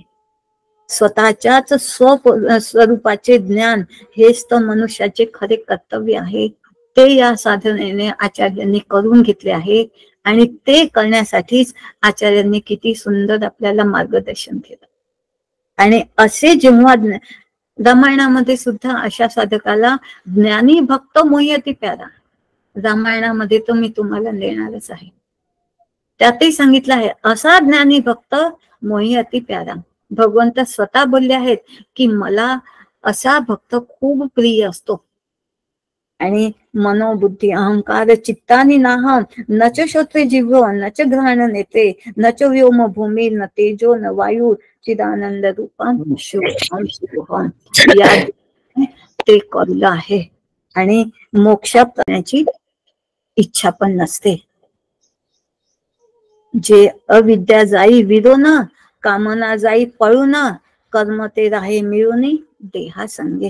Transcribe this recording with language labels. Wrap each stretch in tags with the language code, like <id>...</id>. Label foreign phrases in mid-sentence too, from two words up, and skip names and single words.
<mr>स्वतःच्याच स्वरूपाचे ज्ञान हेच तर मनुष्याचे खरे कर्तव्य आहे. ते या साधनेने आचार्यांनी करून घेतले आहे, आणि ते करण्यासाठीच आचार्यांनी किती सुंदर आपल्याला मार्गदर्शन केलं. आणि असे जेव्हा रामायणामध्ये सुद्धा अशा साधकाला</mr> <awa>ज्ञानी भक्त मोही अति प्यारा,</awa> <mr>रामायणामध्ये तो मी तुम्हाला देणारच आहे, त्यातही सांगितलं आहे असा</mr> <awa>ज्ञानी भक्त मोही अति प्यारा.</awa> <mr>भगवंत स्वतः बोलले आहेत की मला असा भक्त खूप प्रिय असतो.</mr> <sa>आणि मनोबुद्धी अहंकार चित्तानी नाहम नच श्रोत्रे जिव्ह नच घ्राण नेत्रे नच व्योम भूमी न तेजो न वायू चिदानंद रूपम शिवम शिवम,</sa> <mr>या ते कळलं आहे. आणि मोक्ष करण्याची इच्छा पण नसते. जे अविद्या जाई विरोन, कामना जाई पळून, कर्म ते राहे मिळून देहा संगे.</mr>